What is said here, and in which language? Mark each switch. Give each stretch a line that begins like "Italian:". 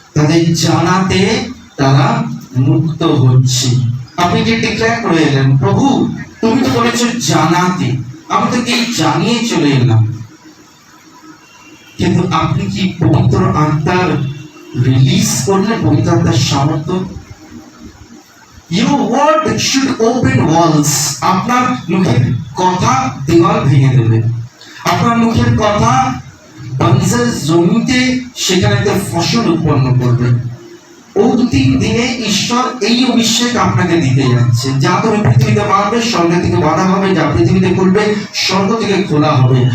Bangla: তাদের জানাতে তারা মুক্ত হচ্ছে। আপনি যে ডিক্লেয়ার করে এলেন, প্রভু তুমি তো বলেছো জানাতে, আমি তো কি জানিয়ে চলে এলাম। কিন্তু আপনি কি পবিত্র আত্মার রিলিজ করলেন? পবিত্র আত্মার সামর্থ্য।
English: Your word should open walls.
Bangla: আপনার মুখের কথা দেওয়াল ভেঙে দেবে। আপনার মুখের কথা বাঞ্জার জমিতে সেখানে ফসল উৎপন্ন করবে। অন্তিম দিনে ঈশ্বর এই অভিষেক আপনাকে দিতে যাচ্ছে, যা তুমি পৃথিবীতে মারবে স্বর্গ থেকে বাধা হবে, যা পৃথিবীতে করবে স্বর্গ থেকে খোলা হবে।